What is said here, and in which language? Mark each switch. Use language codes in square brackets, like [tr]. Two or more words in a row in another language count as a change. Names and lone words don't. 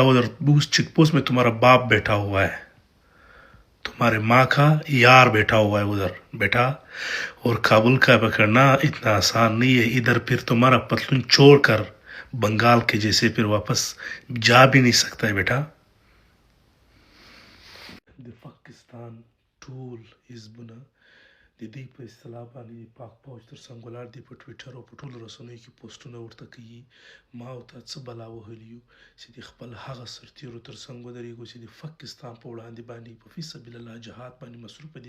[ur] ادھر اس [en] check post [ur] میں تمہارا باپ بیٹھا ہوا ہے، تمہارے ماں کا یار بیٹھا ہوا ہے ادھر بیٹا. اور کابل کا پکڑنا اتنا آسان نہیں ہے. ادھر پھر تمہارا پتلون چھوڑکر بنگال کے جیسے پھر واپس جا بھی نہیں سکتا ہے بیٹا. [ps] पाकिस्तान ټول حزبونه د دې په اصطلاح باندې پاک پوج تر څنګ ولاړ دي. په ټویټر او په ټولو رسنیو کې پوسټونه ورته کوي. ما ورته څه بلا وهلي یو چې د خپل هغه سرتیرو تر څنګ ودرېږو چې د پاکستان په وړاندې باندې په [ar] فی سبیل الله [ps] جهاد باندې مصروفه دي.